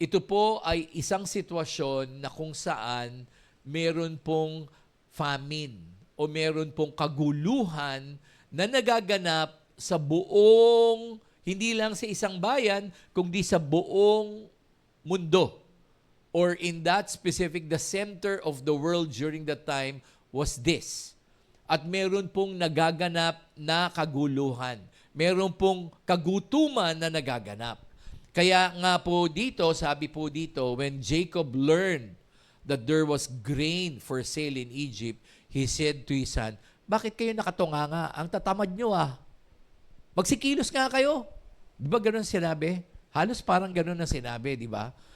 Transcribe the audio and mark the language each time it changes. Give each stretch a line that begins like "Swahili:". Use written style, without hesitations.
Filipino: Ito po ay isang sitwasyon na kung saan meron pong famine o meron pong kaguluhan na nagaganap sa buong, hindi lang sa isang bayan, kundi sa buong mundo.
English: Or in that specific, the center of the world during that time was this.
Filipino: At meron pong nagaganap na kaguluhan. Meron pong kagutuman na nagaganap. Kaya nga po dito, sabi po dito,
English: when Jacob learned that there was grain for sale in Egypt, he said to his son,
Filipino: bakit kayo nakatunganga? Ang tatamad nyo Magsikilos nga kayo. Di ba ganun sinabi? Halos parang ganun ang sinabi, di ba?